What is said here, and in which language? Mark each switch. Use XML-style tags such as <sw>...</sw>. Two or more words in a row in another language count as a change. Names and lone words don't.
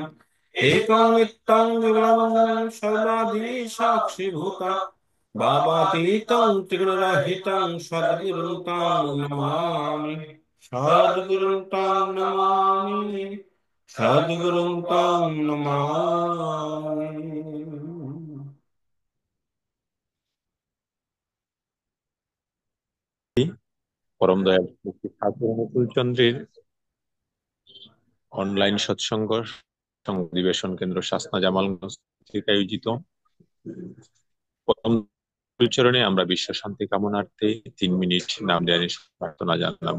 <sa>एकं नित्यं विरलं सर्वाधि साक्षिभूतं, भावातीतं त्रिगुणरहितं सद्गुरुं तं नमामि। सद्गुरुं तं नमामि, सद्गुरुं तं नमामि।</sa> <bn>পরম দয়াল শ্রী ঠাকুর অনুকূল চন্দ্রের অনলাইন সৎসঙ্গ অধিবেশন কেন্দ্র শাসনা জামালগঞ্জ থেকে আয়োজিত পরম চরণে আমরা বিশ্ব শান্তি কামনার্থে 3 মিনিট নাম ধ্যানের প্রার্থনা জানালাম।</bn>